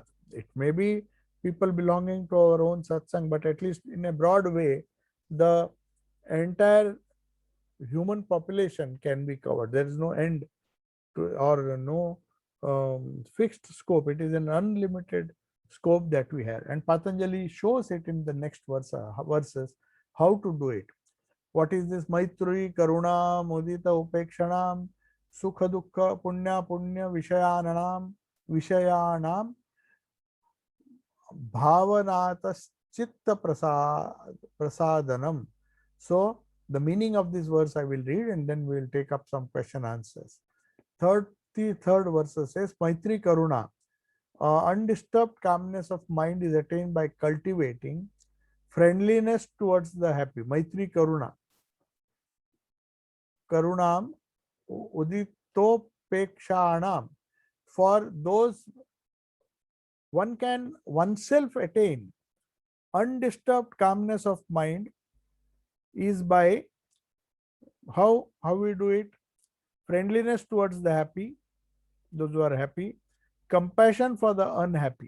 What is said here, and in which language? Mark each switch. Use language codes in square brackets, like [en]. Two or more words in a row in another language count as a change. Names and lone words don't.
[en] It may be people belonging to our own satsang, but at least in a broad way, the entire human population can be covered. There is no end to, or no fixed scope. It is an unlimited scope that we have. And Patanjali shows it in the next verses how to do it. What is this? [sa] मैत्री, करुणा, मुदिता, उपेक्षणम्, सुख दुःख, पुण्य पुण्य, विषयाणाम्, भावनातः चित्त प्रसादनम्. [en] So the meaning of this verse I will read, and then we will take up some question answers. Third verse says, [sa] मैत्री करुणा, [en] undisturbed calmness of mind is attained by cultivating friendliness towards the happy. [sa] मैत्री करुणा. करुणम् उदितोपेक्षणम्. [en] For those, one can oneself attain undisturbed calmness of mind is by how we do it? Friendliness towards the happy, those who are happy, compassion for the unhappy.